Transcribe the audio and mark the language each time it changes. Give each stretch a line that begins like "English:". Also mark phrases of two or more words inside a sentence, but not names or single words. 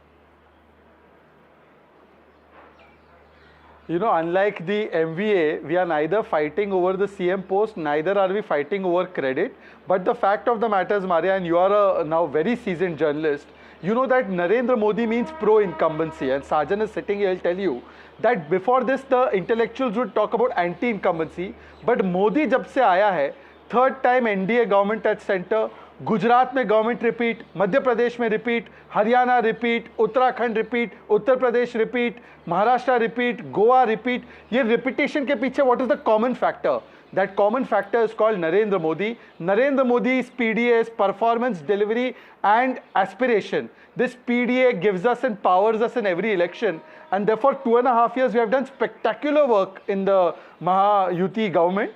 English: You know, unlike the MVA, we are neither fighting over the CM post, neither are we fighting over credit. But the fact of the matter is, Maria, and you are a now very seasoned journalist, you know that Narendra Modi means pro-incumbency. And Sajan is sitting here, he'll tell you that before this, the intellectuals would talk about anti-incumbency.
Hindi: But Modi जब से आया है,
English: third time NDA government at center,
Hindi: गुजरात में
English: government repeat,
Hindi: मध्य प्रदेश में रिपीट, हरियाणा रिपीट, उत्तराखंड रिपीट, उत्तर प्रदेश रिपीट, महाराष्ट्र रिपीट, गोवा रिपीट. ये रिपीटेशन के पीछे
English: what is the common factor? That common factor is called Narendra Modi. Narendra Modi's PDA is performance, delivery and aspiration. This PDA gives us and powers us in every election, and therefore 2.5 years we have done spectacular work in the Mahayuti government.